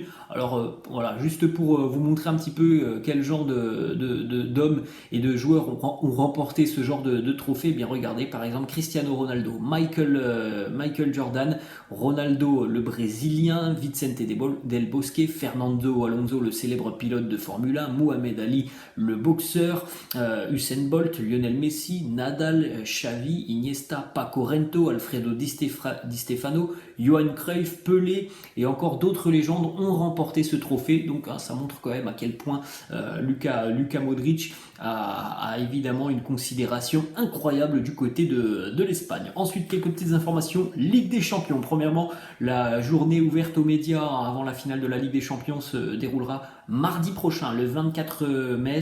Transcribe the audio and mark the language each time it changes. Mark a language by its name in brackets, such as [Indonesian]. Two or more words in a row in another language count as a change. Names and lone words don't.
[French] Alors juste pour vous montrer un petit peu quel genre d'hommes et de joueurs ont remporté ce genre de trophée, eh bien regardez par exemple Cristiano Ronaldo Ronaldo, Michael Jordan, Ronaldo le Brésilien, Vicente Del Bosque, Fernando Alonso le célèbre pilote de Formule 1, Mohamed Ali le boxeur, Usain Bolt, Lionel Messi, Nadal, Xavi, Iniesta, Paco Rento, Alfredo Di Stefano, Johan Cruyff, Pelé et encore d'autres légendes ont remporté ce trophée. Donc ça montre quand même à quel point Luka Modric a évidemment une considération incroyable du côté de l'Espagne. Ensuite, quelques petites informations. Ligue des Champions. Premièrement, la journée ouverte aux médias avant la finale de la Ligue des Champions se déroulera mardi prochain, le 24 mai.